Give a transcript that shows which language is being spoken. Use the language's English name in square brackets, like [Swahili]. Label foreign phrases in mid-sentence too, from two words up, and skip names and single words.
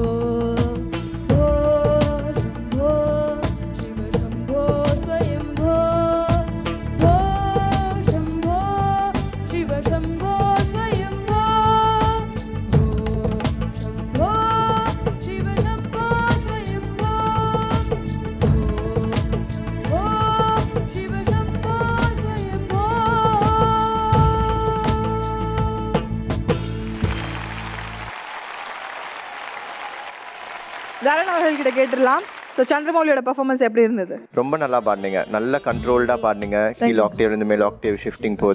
[Sanskrit] भो शंभो शिव शंभो स्वयंभो भो शंभो शिव शंभो स्वयंभो भो शंभो शिव शंभो स्वयंभो भो शिव शंभो स्वयंभो. [Tamil] தரண் அவர்கள்கிட்ட கேட்டுடலாம். ஸோ சந்திரமௌலியோட பெர்ஃபார்மன்ஸ் எப்படி இருந்தது? ரொம்ப நல்லா பாடினீங்க, நல்ல கண்ட்ரோல்டாக பாடினீங்க. கீழ் ஆக்டேவ்லேருந்து மேல் [English] octave shifting [Tamil] போகுது.